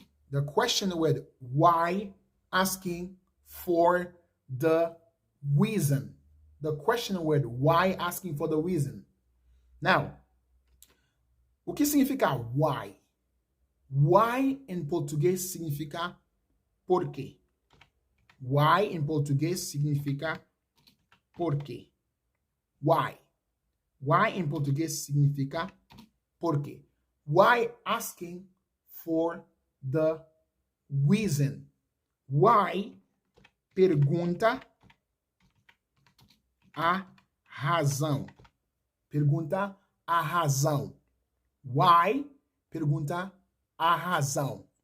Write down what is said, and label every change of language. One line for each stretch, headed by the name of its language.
English: The question word why asking for the reason. The question word why asking for the reason. Now,
Portuguese: o que significa why? Why em português significa por quê. Why em português significa por quê. Why? Why em português significa por quê.
English: Why asking for the reason.
Portuguese: Why pergunta a razão. Pergunta a razão. Why pergunta a razão.